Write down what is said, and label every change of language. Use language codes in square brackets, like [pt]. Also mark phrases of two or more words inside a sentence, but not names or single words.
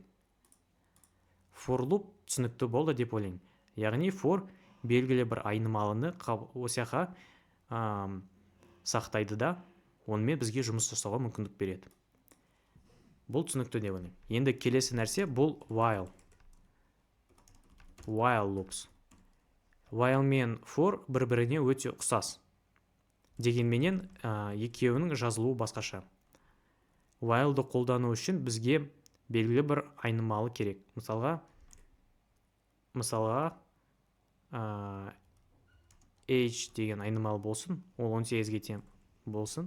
[en] For loop [kk] түсінікті болды деп ойлаймын. Яғни for белгілі бір айнымалыны осяқа сақтайды да, онымен бізге жұмыс жасауға мүмкіндік береді. Бұл түсінікті деп ойлаймын. Енді келесі нәрсе бұл while. [en] While loops. [kk] While мен for бір-біріне өте ұқсас. Дегенменен екеуінің жазылуы басқаша. While'ды қолдану үшін бізге белгілі бір айнымалы керек. Мысалға age деген айнымалы болсын, ол 18-ге тең болсын.